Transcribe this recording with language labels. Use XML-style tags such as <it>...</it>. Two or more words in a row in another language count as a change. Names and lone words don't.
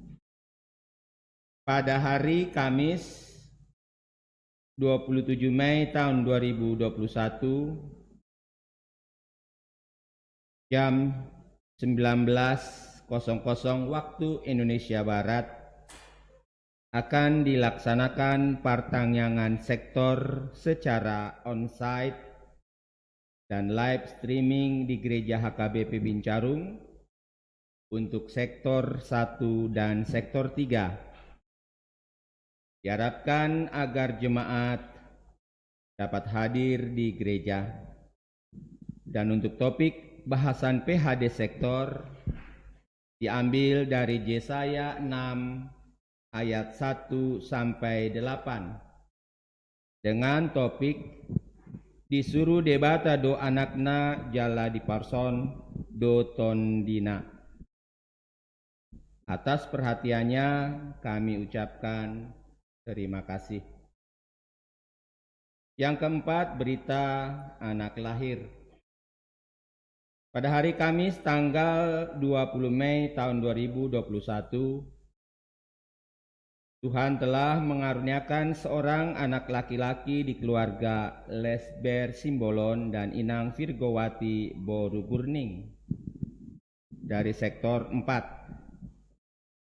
<id>Pada hari Kamis 27 Mei tahun 2021 jam 19.00 waktu Indonesia Barat akan dilaksanakan pertangyangan sektor secara on-site dan</id> <en>live streaming</en> <id>di Gereja HKBP Bincarum untuk sektor 1 dan sektor 3. Diharapkan agar jemaat dapat hadir di gereja. Dan untuk topik bahasan PHD sektor diambil dari Yesaya 6 ayat 1 sampai 8 dengan topik disuruh</id> <bbc>debata do anakna jala di parson do tondina.</bbc> <id>Atas perhatiannya kami ucapkan terima kasih. Yang keempat, berita anak lahir. Pada hari Kamis tanggal 20 Mei tahun 2021, Tuhan telah mengaruniakan seorang anak laki-laki di keluarga Lesber Simbolon dan Inang Virgowati Borugurning dari sektor 4.</id>